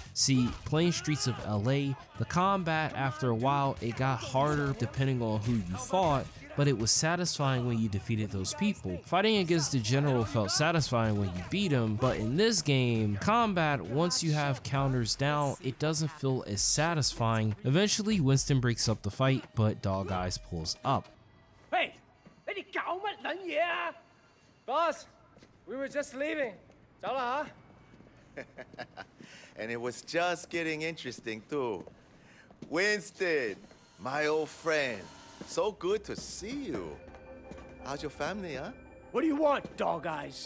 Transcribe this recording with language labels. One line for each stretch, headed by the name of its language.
English: See, playing Streets of LA, the combat after a while, it got harder depending on who you fought, but it was satisfying when you defeated those people. Fighting against the general felt satisfying when you beat him, but in this game, combat, once you have counters down, it doesn't feel as satisfying. Eventually, Winston breaks up the fight, but Dog Eyes pulls up.
Chinese: Hey, 你哋搞乜撚嘢啊?
English: Boss, we were just leaving.
Chinese: 走啦嚇.
English: And it was just getting interesting too. Winston, my old friend. So good to see you. How's your family, huh? What do you want, Dog Eyes?